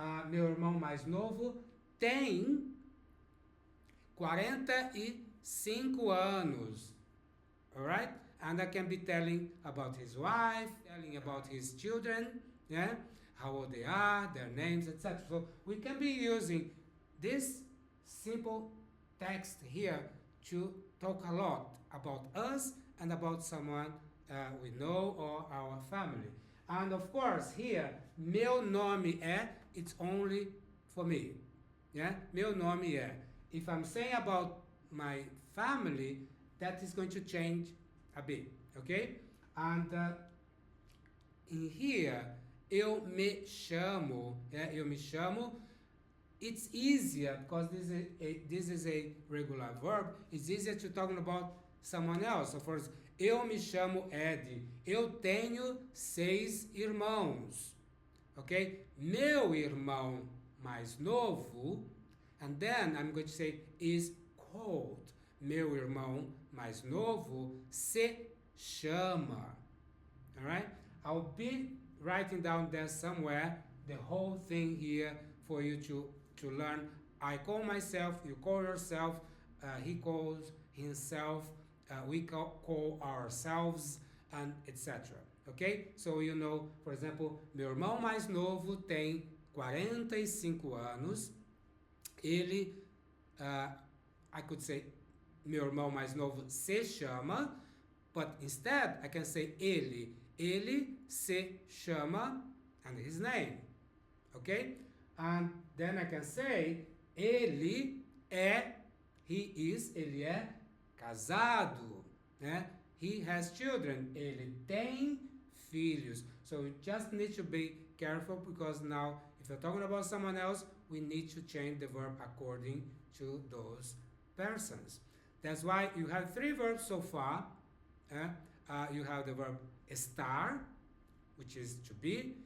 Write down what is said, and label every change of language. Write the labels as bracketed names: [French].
[Portuguese] Meu irmão mais novo tem 45 anos. [English] Alright? And I can be telling about his wife, telling about his children, yeah? How old they are, their names, etc. So we can be using this simple text here to talk a lot about us and about someone we know or our family. And of course here, [Portuguese] meu nome é, [English] it's only for me. Yeah? [Portuguese] Meu nome é. [English] If I'm saying about my family, that is going to change a bit, okay? And in here, [Portuguese] eu me chamo, [English] yeah? [Portuguese] Eu me chamo. [English] It's easier because this is a regular verb. It's easier to talk about someone else. So, for example, [Portuguese] eu me chamo Ed. Eu tenho 6 irmãos. Okay? Meu irmão mais novo, [English] and then I'm going to say is called. [Portuguese] Meu irmão mais novo se chama. [English] Alright? I'll be writing down there somewhere the whole thing here for you to learn. I call myself, you call yourself, he calls himself, we call ourselves, and etc. Okay? So you know, for example, [Portuguese] meu irmão mais novo tem 45 anos. Ele, [English] I could say, [Portuguese] meu irmão mais novo se chama, [English] but instead I can say [Portuguese] ele. Ele se chama, [English] and his name. Okay? And then I can say, [Portuguese] ele é, ele é casado. Né? [English] He has children. [Portuguese] Ele tem filhos. [English] So you just need to be careful because now, if you're talking about someone else, we need to change the verb according to those persons. That's why you have 3 verbs so far. you have the verb estar, which is to be.